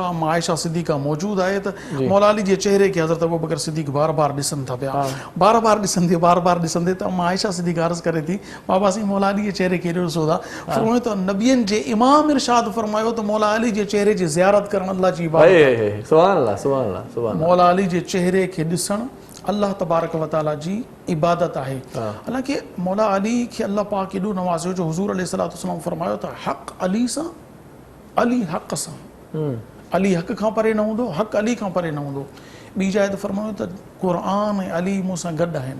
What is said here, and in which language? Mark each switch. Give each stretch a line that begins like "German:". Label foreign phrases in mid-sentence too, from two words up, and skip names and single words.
Sindhi: मां आयशा सिद्दीक़ा मौजूदु आहे त मौला अली जे चेहरे खे हज़रत अबू बकर सिद्दीक़ बार बार ॾिसनि था पिया। बार बार ॾिसंदे त मां आयशा सिद्दीक़ अर्ज़ करे थी, बाबा साईं मौला अली जे चेहरे खे ॾिसो था। फरमायो त नबियनि जे इमाम इरशाद फरमायो त मौला अली जे चेहरे जी ज़ियारत करण अल्लाह जी इबादत आहे।
Arabic: سبحان الله، سبحان الله، سبحان الله.
Sindhi: मौला अली जे चेहरे खे ॾिसण
Arabic: الله تبارك وتعالى
Sindhi: जी इबादत आहे। हालांकि मौला अली खे अल्लाह पाक एॾो नवाज़ियो जो हुज़ूर
Arabic: عليه الصلاة والسلام
Sindhi: फरमायो त हक़ अली सां, अली हक़ सां। अली हक़ खां परे न हूंदो, हक़ अली खां परे न हूंदो। ॿी जाइ ते फरमायो त क़ुरान ऐं अली मूंसां गॾु आहिनि,